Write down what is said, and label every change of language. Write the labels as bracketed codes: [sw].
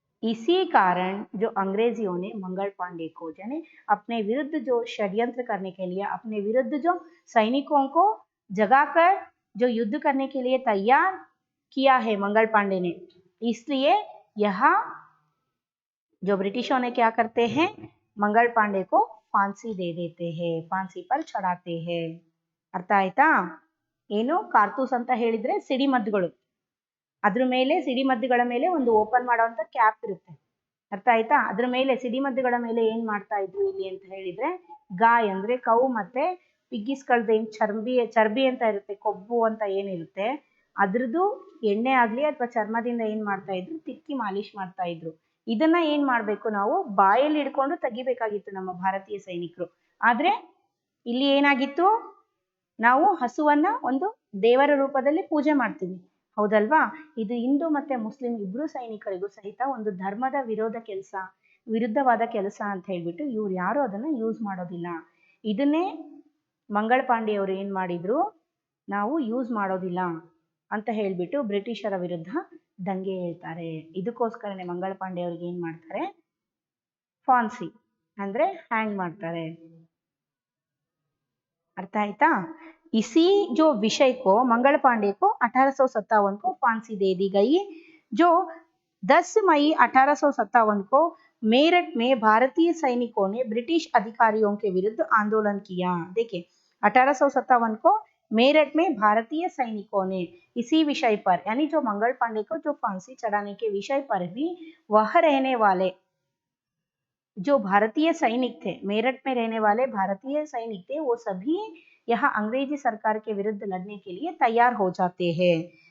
[hi] इसी कारण जो अंग्रेजियों ने मंगल पांडे को यानी अपने विरुद्ध जो षड्यंत्र करने के लिए, अपने विरुद्ध जो सैनिकों को जगाकर जो युद्ध करने के लिए तैयार किया है मंगल पांडे ने। इसलिए यहाँ जो ब्रिटिशों ने क्या करते हैं, मंगल पांडे को फांसी दे देते हैं, फांसी पर चढ़ाते हैं। [kn] ಅರ್ಥ ಆಯ್ತಾ? ಏನು ಕಾರ್ತೂಸ್ ಅಂತ ಹೇಳಿದ್ರೆ ಸಿಡಿಮದ್ದುಗಳು, ಅದ್ರ ಮೇಲೆ ಸಿಡಿಮದ್ದುಗಳ ಮೇಲೆ ಒಂದು ಓಪನ್ ಮಾಡುವಂತ ಕ್ಯಾಪ್ ಇರುತ್ತೆ, ಅರ್ಥ ಆಯ್ತಾ? ಅದ್ರ ಮೇಲೆ ಸಿಡಿಮದ್ದುಗಳ ಮೇಲೆ ಏನ್ ಮಾಡ್ತಾ ಇದ್ರು ಇಲ್ಲಿ ಅಂತ ಹೇಳಿದ್ರೆ, ಗಾಯ್ ಅಂದ್ರೆ ಕೌ ಮತ್ತೆ ಪಿಗ್ಗಿಸ್ಕಳ್ದ ಏನ್ ಚರ್ಬಿ ಅಂತ ಇರುತ್ತೆ, ಕೊಬ್ಬು ಅಂತ ಏನಿರುತ್ತೆ ಅದ್ರದ್ದು ಎಣ್ಣೆ ಆಗ್ಲಿ ಅಥವಾ ಚರ್ಮದಿಂದ ಏನ್ ಮಾಡ್ತಾ ಇದ್ರು, ತಿಕ್ಕಿ ಮಾಲಿಶ್ ಮಾಡ್ತಾ ಇದ್ರು. ಇದನ್ನ ಏನ್ ಮಾಡ್ಬೇಕು, ನಾವು ಬಾಯಲ್ಲಿ ಹಿಡ್ಕೊಂಡು ತೆಗಿಬೇಕಾಗಿತ್ತು ನಮ್ಮ ಭಾರತೀಯ ಸೈನಿಕರು. ಆದ್ರೆ ಇಲ್ಲಿ ಏನಾಗಿತ್ತು, ನಾವು ಹಸುವನ್ನ ಒಂದು ದೇವರ ರೂಪದಲ್ಲಿ ಪೂಜೆ ಮಾಡ್ತೀವಿ, ಹೌದಲ್ವಾ? ಇದು ಹಿಂದೂ ಮತ್ತೆ ಮುಸ್ಲಿಂ ಇಬ್ರು ಸೈನಿಕರಿಗೂ ಸಹಿತ ಒಂದು ಧರ್ಮದ ವಿರುದ್ಧವಾದ ಕೆಲಸ ಅಂತ ಹೇಳ್ಬಿಟ್ಟು ಇವ್ರು ಯಾರು ಅದನ್ನ ಯೂಸ್ ಮಾಡೋದಿಲ್ಲ. ಇದನ್ನೇ ಮಂಗಳ ಪಾಂಡೆ ಅವರು ಏನ್ ಮಾಡಿದ್ರು, ನಾವು ಯೂಸ್ ಮಾಡೋದಿಲ್ಲ ಅಂತ ಹೇಳ್ಬಿಟ್ಟು ಬ್ರಿಟಿಷರ ವಿರುದ್ಧ ದಂಗೆ ಹೇಳ್ತಾರೆ. ಇದಕ್ಕೋಸ್ಕರನೇ ಮಂಗಳ ಪಾಂಡೆ ಅವ್ರಿಗೆ ಏನ್ ಮಾಡ್ತಾರೆ, ಫಾನ್ಸಿ ಅಂದ್ರೆ ಹ್ಯಾಂಗ್ ಮಾಡ್ತಾರೆ. अर्थ आयता? [hi] इसी जो विषय को मंगल पांडे को 1857 को फांसी दे दी गई, जो 10 मई 1857 को मेरठ में भारतीय सैनिकों ने ब्रिटिश अधिकारियों के विरुद्ध आंदोलन किया। देखिए 1857 को मेरठ में भारतीय सैनिकों ने इसी विषय पर, यानी जो मंगल पांडे को जो फांसी चढ़ाने के विषय पर भी वह रहने वाले जो भारतीय सैनिक थे, मेरठ में रहने वाले भारतीय सैनिक थे, वो सभी यहाँ अंग्रेजी सरकार के विरुद्ध लड़ने के लिए तैयार हो जाते हैं।